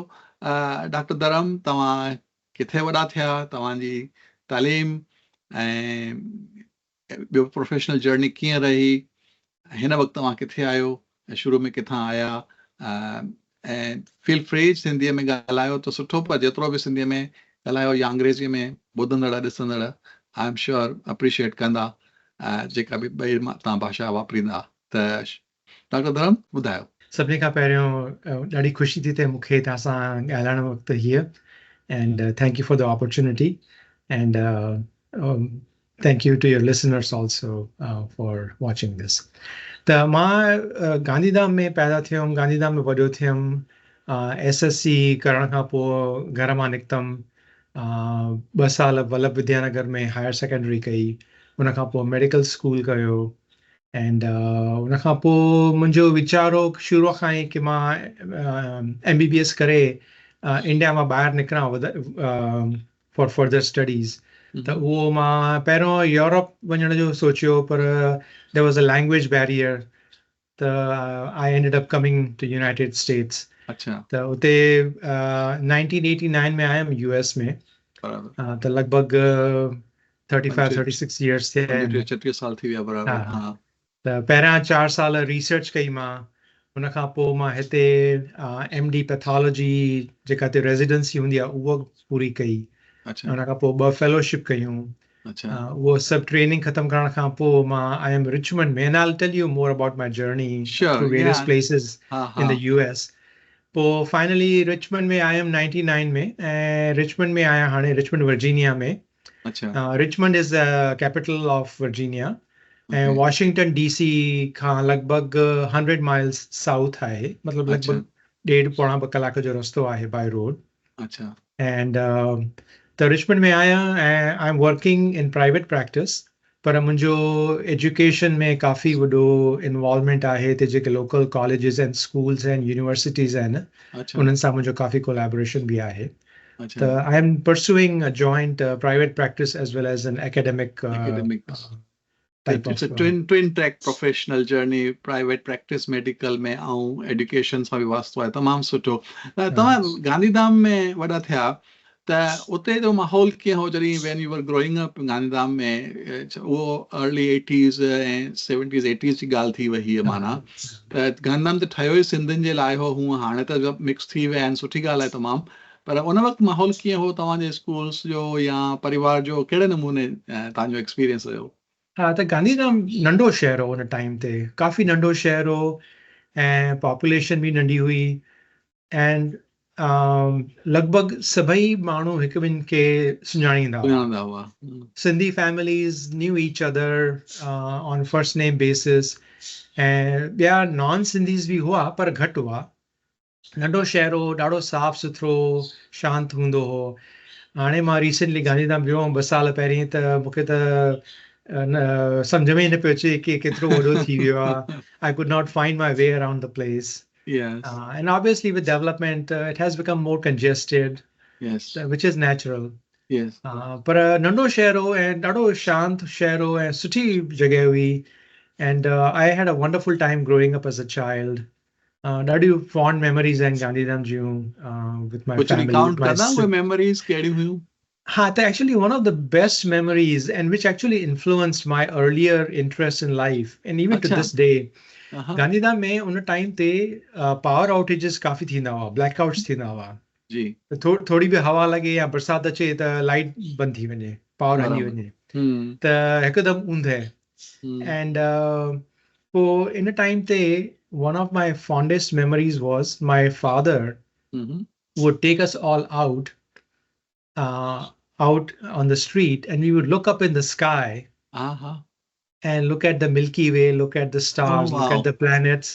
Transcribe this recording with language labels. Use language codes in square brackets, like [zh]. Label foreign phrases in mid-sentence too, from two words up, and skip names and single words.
[sd] डॉक्टर धरम, तव्हां किथे वॾा थिया, तव्हांजी तालीम ऐं ॿियो [en] professional journey [sd] कीअं रही, हिन वक़्तु तव्हां किथे आहियो ऐं शुरू में किथां आया, ऐं [en] feel free [sd] सिंधीअ में ॻाल्हायो त सुठो, पर जेतिरो बि सिंधीअ में ॻाल्हायो या अंग्रेज़ीअ में, ॿुधंदड़ ॾिसंदड़ [en] I am sure [sd] अप्रिशिएट कंदा जेका बि ॿई तव्हां भाषा वापरींदा। त डॉक्टर धरम, ॿुधायो। सभिनी खां पहिरियों ॾाढी ख़ुशी थी थिए मूंखे तव्हां सां ॻाल्हाइण वक़्तु हीअ, [en] And thank you for the opportunity, and thank you to your listeners also for watching this. [sd] त मां गांधीधाम में पैदा थियुमि, गांधीधाम में वॾो थियुमि। SSC करण खां पोइ घर मां निकितमि, 2 साल वल्लभ विद्यानगर में [en] higher secondary [sd] कई, उनखां पोइ [en] medical school [sd] कयो, एंड उनखां पोइ मुंहिंजो वीचार हो शुरूअ खां ई कि मां MBBS करे इंडिया मां ॿाहिरि निकिरां [en] for further studies. [sd] त उहो मां पहिरियों यूरोप वञण जो सोचियो, पर [en] there was a language barrier, त I ended up coming to United States. [sd] अच्छा। त उते 1989 में आयुमि US में, त लॻभॻि 35-36 इयर्स थिया आहिनि। 36 साल थी विया बराबर। हा। त पहिरियां 4 साल रिसर्च कई मां, उनखां पोइ मां हिते [en] MD pathology [sd] जेका हिते रेजिडेंसी हूंदी आहे उहा पूरी कई। अच्छा। उनखां पोइ 2 फेलोशिप कयूं। अच्छा। उहो सभु ट्रेनिंग ख़तमु करण खां पोइ मां [en] I am [sd] रिचमंड में, [en] And I will tell you more about my journey through various places in the US. [sd] पोइ फाइनली रिचमंड में आयुमि 99 में, ऐं रिचमंड में आया हाणे रिचमंड वर्जीनिया में। अच्छा। [en] Richmond is the capital of Virginia, [sd] ऐं वॉशिंगटन DC खां लॻभॻि 100 [en] miles south [sd] आहे, मतिलबु लॻभॻि 1.5-2 कलाक जो रस्तो आहे [en] by road. [sd] अच्छा। एंड त रिचमंड में आया ऐं [en] I am working in private practice, [sd] पर मुंहिंजो एजुकेशन में काफ़ी वॾो इन्वॉल्वमेंट आहे। हिते जेके लोकल कॉलेजिस आहिनि, स्कूल्स आहिनि, यूनिवर्सिटीज़ आहिनि, उन्हनि सां मुंहिंजो काफ़ी कोलैबोरेशन बि आहे। [en] त I am pursuing a joint private practice as well as an academic It's a twin track professional journey, private practice medical [sd] में ऐं एजुकेशन सां बि वास्तो आहे, तमामु सुठो। तव्हां गांधीधाम में वॾा थिया, त उते जो माहौल कीअं हो जॾहिं [en] when you were growing up [sd] गांधीधाम में उहो [en] early 80s [sd] ऐं 70s 80s जी ॻाल्हि थी वई हीअ माना त गांधीधाम त ठहियो ई सिंधियुनि जे लाइ हो हूअं हाणे त मिक्स थी विया आहिनि सुठी ॻाल्हि आहे तमामु पर उन वक़्तु माहौल कीअं हो तव्हांजे स्कूल्स जो या परिवार जो कहिड़े नमूने तव्हांजो एक्सपीरियंस रहियो हा त गांधीधाम नंढो शहर हो हुन टाइम ते काफ़ी नंढो शहर हो ऐं पॉपुलेशन बि नंढी हुई एंड लॻभॻि सभई माण्हू हिकु ॿिनि खे सुञाणींदा हुआ [en] Sindhi families knew each other on first name basis [sd] ऐं ॿिया [en] non Sindhis [sd] बि हुआ पर घटि हुआ नंढो शहर हो ॾाढो साफ़ सुथरो शांति हूंदो हो हाणे मां रिसेंटली गांधीधाम वियो हुअमि 2 साल पहिरीं त मूंखे त सम्झ में ई न पियो अचे कि केतिरो वॾो थी वियो आहे [en] I could not find my way around the place. Yes. And obviously with development, it has become more congested, yes. Which is natural. Yes. [sd] पर नंढो शहर हो ऐं ॾाढो शांत शहर हो ऐं सुठी जॻह हुई [en] and I had a wonderful time growing up as a child. [sd] ॾाढियूं [en] fond memories [sd] आहिनि गांधीधाम जूं [en] with my [sd] कुझु [en] family. [sd] recount कंदा उहे memories कहिड़ियूं हुयूं? [en] Ha, actually one of the best memories and which actually influenced my earlier interest in life and even to this day. [sd] गांधीधाम में उन टाइम ते [en] power outages [sd] काफ़ी थींदा हुआ ब्लैकआउट्स थींदा हुआ जी थोड़ी बि हवा लॻे या बरसाति अचे त लाइट बंदि थी वञे पावर हली वञे त हिकदमि ऊंदहि एंड पोइ इन टाइम ते [en] one of my fondest memories was my father would take us all out on the street and we would look up in the sky and look at the Milky Way, look at the stars, look at the planets.